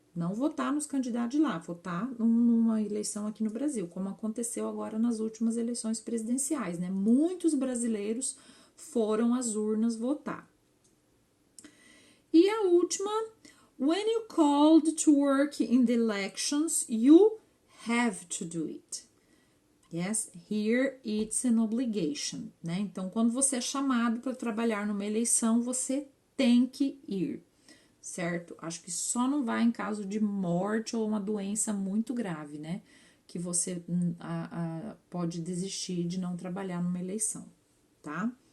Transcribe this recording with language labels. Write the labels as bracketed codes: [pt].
[pt] Não votar nos candidatos de lá, votar numa eleição aqui no Brasil, como aconteceu agora nas últimas eleições presidenciais, né? Muitos brasileiros foram às urnas votar. E a última, [en] when you called to work in the elections, you have to do it. Yes, here it's an obligation, [pt] né? Então, quando você é chamado para trabalhar numa eleição, você tem que ir, certo? Acho que só não vai em caso de morte ou uma doença muito grave, né? Que você pode desistir de não trabalhar numa eleição, tá?